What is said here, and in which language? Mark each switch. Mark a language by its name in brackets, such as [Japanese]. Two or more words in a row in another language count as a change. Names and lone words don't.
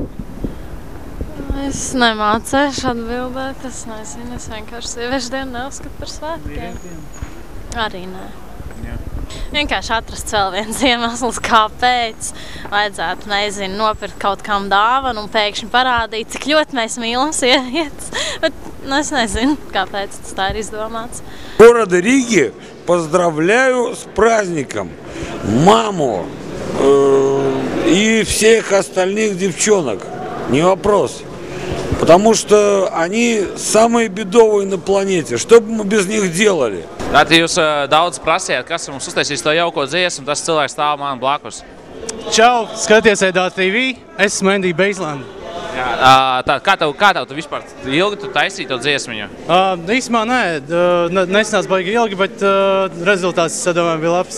[Latvian] Es nemācēšu atbildēt, es nezinu, es vienkārši sieviešu dienu neuzskatu par svētkiem. Arī nē. Vienkārši atrast vēl viens iemesls, kāpēc vajadzētu, nezinu, nopirkt kaut kam dāvanu un pēkšņi parādīt, cik ļoti mēs mīlam sievietes. Bet es nezinu, kāpēc tas tā ir izdomāts. [Russian] Города Риги поздравляю с праздником маму и всех остальных девчонок. Не вопрос. Потому что они самые бедовые на планете. Что бы мы без них делали? [Latvian] Tātad jūs daudz prasījāt, kas mums uztaisīs to jauko dziesmu, tas cilvēks stāv man blakus. Čau, skaties EDRTV, es esmu Endija Beislanda. Kā tev tu vispār ilgi tu taisīji to dziesmiņu? Īsumā nē, nesanāca baigi ilgi, bet rezultāts, es domāju, bija labs.